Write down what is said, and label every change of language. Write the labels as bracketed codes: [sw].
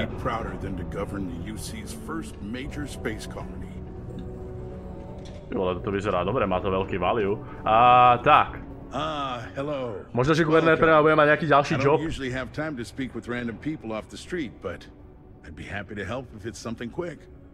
[en] I couldn't be prouder than to govern the UC's first major space colony. [sk] Jo, to vyzerá dobre, má to veľký value. Tak. [en] Hello. [sk] Možno, že guvernér pre mňa bude mať nejaký ďalší job. [en] I don't usually have time to speak with random people off the street, but I'd be happy to help if it's something quick.